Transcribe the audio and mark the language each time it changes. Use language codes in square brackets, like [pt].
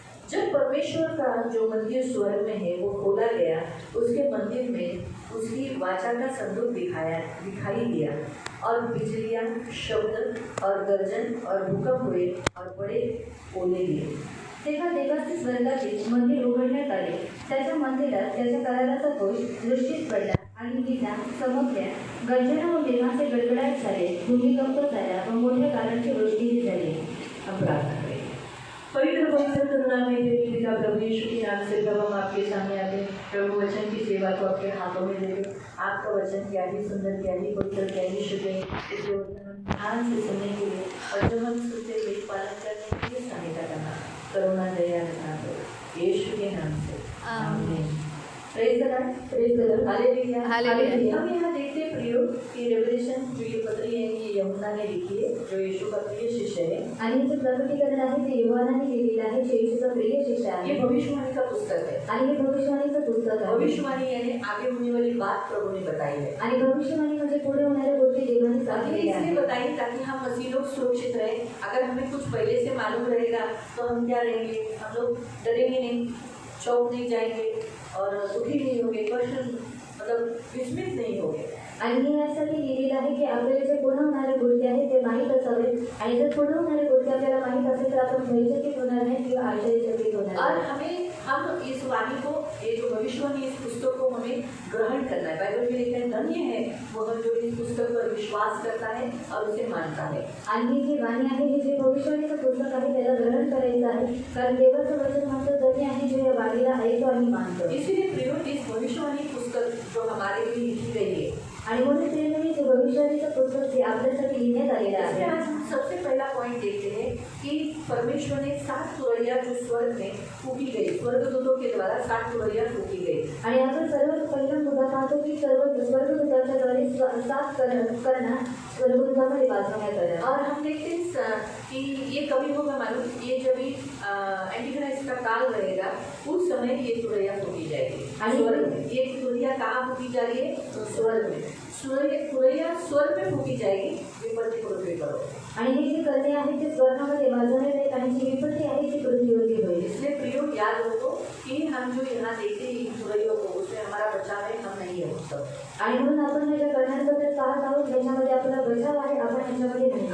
[hi] जब परमेश्वर का जो मंदिर स्वर्ग में है वो खोला गया, उसके मंदिर में उसकी वाचा का संदूक दिखाई दिया और बिजलियां, शब्द और गर्जन और भूकंप हुए और बड़े ओले गिरे. [mr] तेव्हा देवाचे स्वर्गातील मंदिर उघडण्यात आले. त्याच्या मंदिरात त्याच्या कराराचा घोष दृष्टीस पडला आणि विजा चमकल्या, गर्जना व मेघाचे गडगडाट झाले, भूमिकंप झाला व मोठ्या गारांची वृष्टीही झाली. [hi] अपराध पवित्र पवित्र करुणा में देवी पिता प्रभु यीशु के नाम से प्रभु हम आपके सामने आते हैं. प्रभु वचन की सेवा को आपके हाथों में देते. आपका वचन क्या ही सुंदर, क्या ही पवित्र, क्या ही शुद्ध है. इसलिए वचन हम ध्यान से सुनने के लिए और जब हम सुनते हुए पालन करने के लिए सहायता करना. करुणा दया रखना करो यीशु के नाम से आमीन. Praise the Lord, praise the Lord, hallelujah, hallelujah. हम यहाँ देखते हैं प्रियो कि रेवलेशन जो ये पत्री है ये यूहन्ना ने लिखी है, जो यीशु का प्रिय शिष्य है. [mr] आणि जे प्रकटीकरण आहे ते यूहन्नाने लिहिलेलं आहे, जे यीशुचा प्रिय शिष्य आहे. [hi] ये भविष्यवाणी का पुस्तक है [mr] आणि हे भविष्यवाणीचं पुस्तक आहे. [hi] भविष्यवाणी यानी आगे होने वाली बात प्रभु ने बताई है [mr] आणि भविष्यवाणी म्हणजे पुढे होणाऱ्या गोष्टी देवाने सांगितल्या आहेत. [hi] इसलिए बताई ताकि हम मसीह लोग सुरक्षित रहे. अगर हमें कुछ पहले से मालूम रहेगा तो हम क्या रहेंगे, हम लोग डरेंगे नहीं, चौंक नहीं जाएंगे और दुखी नहीं होंगे, मतलब विस्मित नहीं होंगे. [mr] आणि हे यासाठी लिहिलेलं आहे की आपल्याला जे पुढे होणाऱ्या गोष्टी आहेत ते माहीत असावेत आणि जर पुढे होणाऱ्या गोष्टी आपल्याला माहीत असेल तर आपण भयचकित होणार नाही किंवा आश्चर्यचकित होणार. [hi] और हम इस वाणी को, ये जो भविष्यवाणी, इस पुस्तक को हमें ग्रहण करना है. बाइबल में लिखा है धन्य है वह जो इस पुस्तक पर विश्वास करता है और उसे मानता है. [mr] आणि ही जी वाणी आहे, हे जे भविष्यवाणीचं पुस्तक आहे त्याला ग्रहण करायचं आहे, कारण देवाचं वचन म्हणतं धन्य आहे जो या वाणीला ऐकतो आणि मानतो. [hi] इसीलिए प्रियो इस भविष्यवाणी पुस्तक जो हमारे लिए लिखी गई है [mr] आणि म्हणून प्रियो जो भविष्यवाणीचं पुस्तक जे आपल्यासाठी लिहिण्यात आलेलं आहे. [hi] आज हम सबसे पहला पॉइंट देखते हैं कि परमेश्वर ने 7 तुरैया जो स्वर्ग में फूकी गई, स्वर्गदूतों के द्वारा 7 तुरैया फूकी गई. [mr] आणि आपण सर्वात पहिला मुद्दा पाहतो की स्वर्गदूतांच्या द्वारे 7 करणा स्वर्गदूतांमध्ये वाजवण्यात आल्या. [hi] और हम देखते हैं कि ये कभी होगा मालूम, ये जब भी एंटीक्राइस्ट का काल रहेगा उस समय ये तुरैया फूकी जाएगी. आणि ये तुरैया कहाँ फूकी जा रही है? स्वर्ग में. तुरैया स्वर्ग में फूकी जाएगी, विपत्ति पृथ्वी पर. [mr] आणि हे जे करणे आहे ते स्वर्गामध्ये वाजवण्यात येईल आणि जी विपत्ती आहे ती पृथ्वीवरती होईल. [hi] इसलिए प्रियो याद रखो कि हम जो यहाँ देखते हैं इन तुरैयों को, उसमें हमारा बचाव है, हम नहीं है उसका. [mr] आणि म्हणून आपण हे जे करण्याबद्दल पाहत आहोत त्याच्यामध्ये आपला बचाव आहे, आपण याच्यामध्ये नाही.